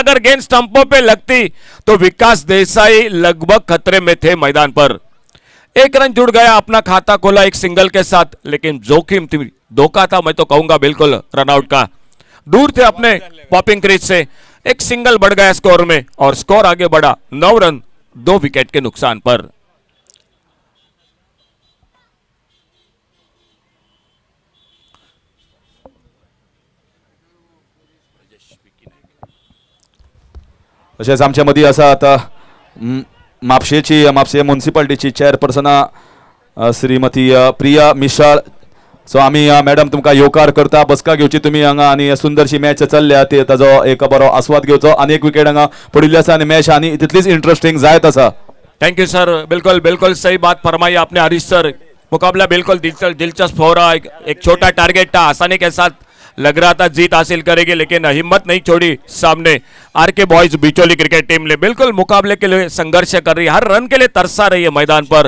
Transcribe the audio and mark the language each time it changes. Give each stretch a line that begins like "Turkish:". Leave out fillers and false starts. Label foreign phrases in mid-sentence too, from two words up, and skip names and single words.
Hindi: अगर गेंद स्टंपों पे लगती तो विकास देसाई लगभग खतरे में थे मैदान पर। 1 रन जुड़ गया, अपना खाता खोला एक सिंगल के साथ, लेकिन जोखिम थी, धोखा था, मैं तो कहूंगा बिल्कुल रनआउट का। दूर थे अपने पॉपिंग क्रीज से। एक सिंगल बढ़ गया स्कोर में और स्कोर आगे बढ़ा 9 रन 2 विकेट के नुकसान पर।
Konkani: तशेंच आमच्या मदीं आसा आतां म्हापशे म्युनिसिपालिटीची चेअरपर्सन श्रीमती प्रिया मिशाळ. सो आमी मॅडम तुमकां येवकार करता, बसका घेवची तुमी हांगा, आनी सुंदरशी मॅच चल्ल्या ती ताजो एक बरो आस्वाद घेवचो. आनी एक विकेट हांगा पडिल्ली आसा आनी मॅच आनी तितलीच इंटरेस्टिंग जायत आसा.
Hindi: थैंक यू सर, बिल्कुल सही बात फरमाई आपने हरीश सर। मुकाबला बिल्कुल दिलचस्प हो रहा है। एक छोटा टारगेट था, आसानी के साथ लग रहा था जीत हासिल करेगी, लेकिन हिम्मत नहीं छोड़ी सामने आरके बॉयज बिचौली क्रिकेट टीम ने। बिल्कुल मुकाबले के लिए संघर्ष कर रही है, हर रन के लिए तरसा रही है मैदान पर।